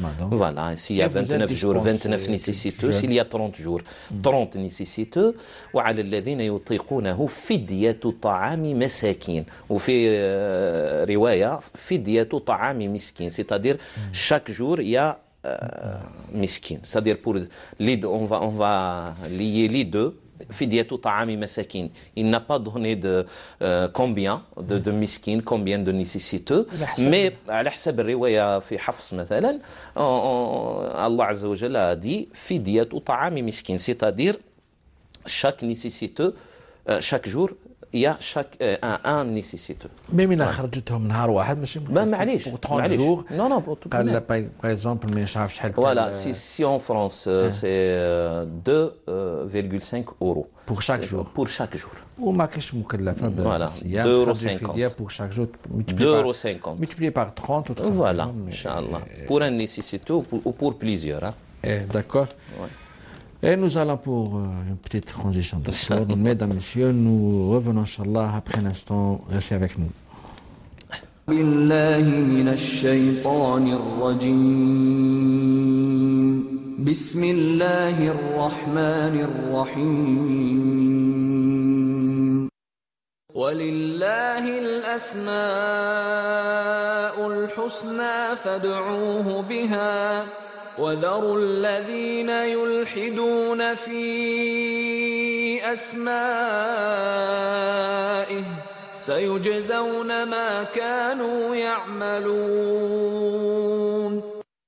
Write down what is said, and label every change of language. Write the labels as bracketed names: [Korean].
[French] Voilà, s'il y a 29 jours, 29 nécessiteux, s'il y a 30 jours, 30 nécessiteux. [Arabic] وعلى الذين يطيقونه فدية طعام مساكين. وفي رواية فدية طعام مسكين, [French] c'est-à-dire chaque jour il y a miskin, c'est-à-dire pour les deux, on va lier les deux. [Arabic] فدية طعام مساكين. [French] Il n'a pas donné de combien de miskin, combien de nécessiteux, mais [Arabic] على حسب الرواية في حفص مثلا الله عز وجل [French] a dit [Arabic] فدية طعام مسكين, [French] c'est-à-dire chaque nécessiteux chaque jour il y a un nécessiteux. [Arabic] ميم إلا خرجتهم نهار واحد ماشي معليش [French] non [Arabic] قال باغ اكزومبل ما نعرفش شحال. [French] Voilà, si en France c'est 2,5 euros pour chaque jour. Pour chaque jour. [Arabic] وما كاينش مكلفه بالصيام. 2,50 [French] pour chaque jour. 2,50 multiplié par 30 ou 30. Voilà, Inch'Allah. Pour un nécessiteux ou pour plusieurs. D'accord. Ouais. Et nous allons pour une petite transition. Mesdames, messieurs, nous revenons, Inch'Allah, après un instant. Restez avec nous. [Arabic] بالله من الشيطان الرجيم بسم الله الرحمن الرحيم ولله الأسماء الحسنى فادعوه بها وذروا الذين يلحدون في أسمائه سيجزون ما كانوا يعملون.